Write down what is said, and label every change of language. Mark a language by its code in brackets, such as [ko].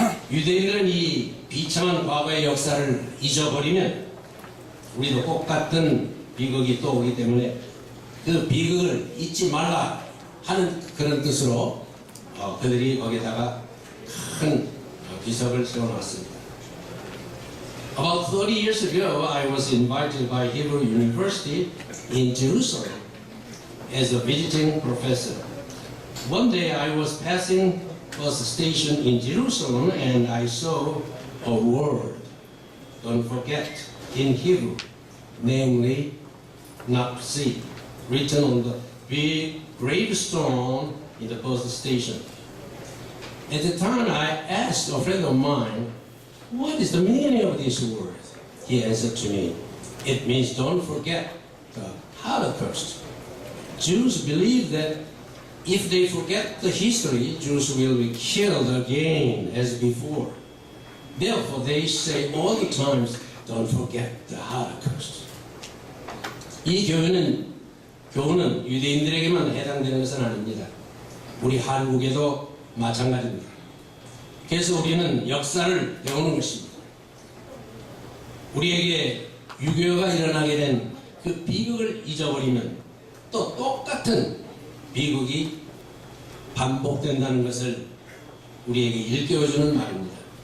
[ko] 유대인들은 이 비참한 과거의 역사를 잊어버리면 우리도 똑같은 비극이 또 오기 때문에 그 비극을 잊지 말라 하는 그런 뜻으로 그들이 거기에다가 큰 비석을 세워놨습니다. [en] About 30 years ago, I was invited by Hebrew University in Jerusalem as a visiting professor. One day I was passing bus station in Jerusalem and I saw a word, don't forget, in Hebrew, namely Napsi, written on the big gravestone in the bus station. At the time I asked a friend of mine, what is the meaning of this word? He answered to me, it means don't forget the Holocaust. Jews believe that if they forget the history, Jews will be killed again as before. Therefore they say all the time, don't forget the Holocaust. [ko] 이 교훈은 유대인들에게만 해당되는 것은 아닙니다. 우리 한국에도 마찬가지입니다. 그래서 우리는 역사를 배우는 것입니다. 우리에게 유교가 일어나게 된 그 비극을 잊어버리면 또 똑같은 비극이 반복된다는 것을 우리에게 일깨워주는 말입니다.